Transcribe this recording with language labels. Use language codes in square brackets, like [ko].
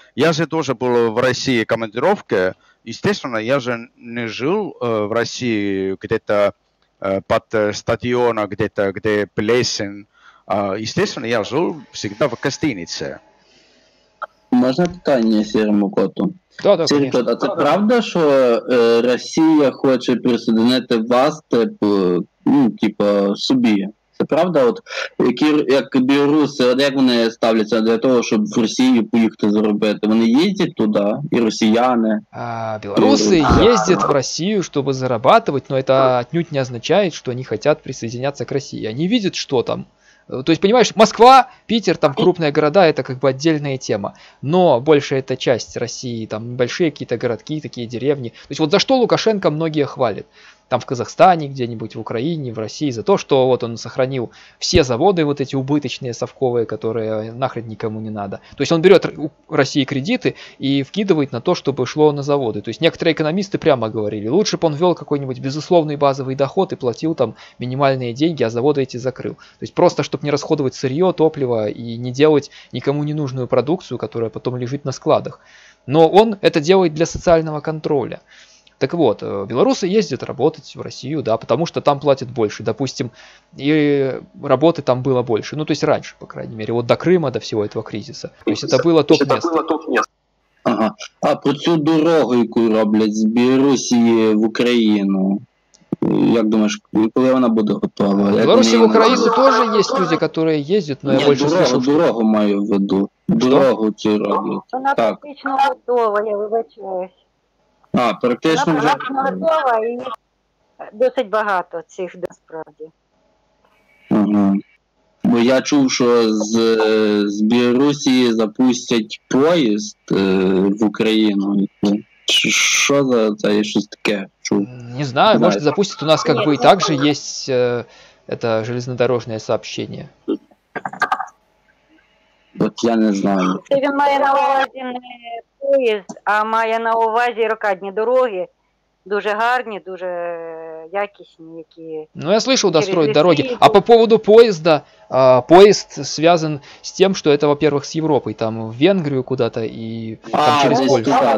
[ru] Я же тоже был в России в командировке. Естественно, я же не жил в России где-то под стадионом, где-то, где плесень. Естественно, я жил всегда в гостинице. [uk] Можна питання сірому коту? [ru] Да, [uk] Сірий кот, а це правда, що Росія хоче присоединити вас, типу, ну, типа, собі. Це правда? От, як білоруси, от як вони ставляться для того, щоб в Росію поїхати заробити? Вони їздять туди, і росіяни. [ru] Белорусы ездят в Россию, чтобы зарабатывать, но это отнюдь не означает, что они хотят присоединяться к России. Они видят, что там. То есть, понимаешь, Москва, Питер, там крупные города, это как бы отдельная тема. Но большая эта часть России, там небольшие какие-то городки, такие деревни. То есть вот за что Лукашенко многие хвалят. Там в Казахстане, где-нибудь в Украине, в России, за то, что вот он сохранил все заводы вот эти убыточные, совковые, которые нахрен никому не надо. То есть он берет у России кредиты и вкидывает на то, чтобы шло на заводы. То есть некоторые экономисты прямо говорили, лучше бы он ввел какой-нибудь безусловный базовый доход и платил там минимальные деньги, а заводы эти закрыл. То есть просто, чтобы не расходовать сырье, топливо и не делать никому не нужную продукцию, которая потом лежит на складах. Но он это делает для социального контроля. Так вот, белорусы ездят работать в Россию, да, потому что там платят больше, допустим, и работы там было больше, ну, то есть раньше, по крайней мере, вот до Крыма, до всего этого кризиса. То есть это было топ-место. Ага. [uk] А про цю дорогу, яку роблять з Білорусі в Україну, як думаешь, коли вона буде готова? [ru] В Беларуси в Украину тоже есть люди, которые ездят, но я больше слышу, что... [uk] Дорогу маю в виду. Дорогу цю роблять. Вона практично готова, я вибачаюсь. А, практично вона вже... готова і досить багато цих, насправді. Ага. Бо я чув, що з Білорусі запустять поїзд в Україну. Что за це щось таке? [ru] Не знаю, может запустят. У нас как бы и также есть это железнодорожное сообщение. От я не знаю. [uk] Це він має на увазі не поїзд, а має на увазі рокадні дороги. Дуже гарні, дуже якісні, які... [ru] Ну, я слышал, да, строят дороги. А по поводу поезда, поезд связан с тем, что это, во-первых, с Европой, там в Венгрию куда-то и там через Польшу.